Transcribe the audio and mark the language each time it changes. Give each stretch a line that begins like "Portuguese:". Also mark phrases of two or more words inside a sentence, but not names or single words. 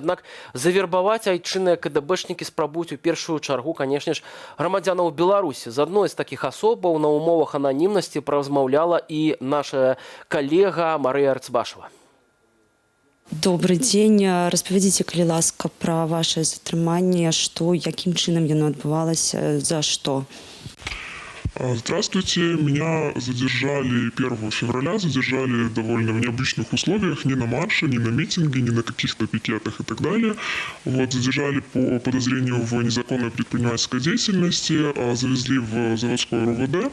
Belarusian: Аднак завербаваць айчынныя КДБшнікі спрабуюць у першую чаргу, канешне ж, грамадзянаў Беларусі. З адной з такіх асобаў на умовах ананімнасці паразмаўляла і наша калега Марыя Арцбашева.
Russian: Добрый день.
Belarusian: Распавядзіце, калі ласка, пра ваше затрыманне, што, якім чынам яно адбывалася, за што?
Russian: Здравствуйте. Меня задержали 1 февраля, задержали довольно в необычных условиях, не на марше, не на митинге, не на каких-то пикетах и так далее. Вот, задержали по подозрению в незаконной предпринимательской деятельности, завезли в заводское РУВД.